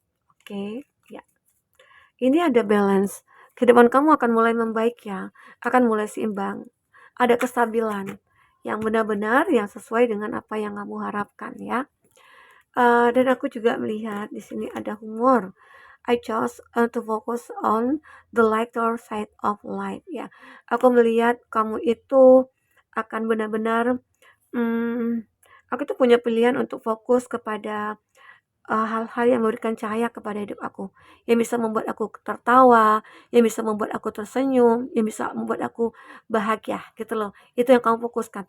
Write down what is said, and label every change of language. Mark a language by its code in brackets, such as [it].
[id] Oke, ya. Ini ada balance. Kehidupan kamu akan mulai membaik ya, akan mulai seimbang. Ada kestabilan yang benar-benar yang sesuai dengan apa yang kamu harapkan ya. Dan aku juga melihat di sini ada humor. [en] I chose to focus on the lighter side of life ya. [id] Aku melihat kamu itu akan benar-benar, aku tuh punya pilihan untuk fokus kepada hal-hal yang memberikan cahaya kepada hidup aku, yang bisa membuat aku tertawa, yang bisa membuat aku tersenyum, yang bisa membuat aku bahagia gitu loh. Itu yang kamu fokuskan.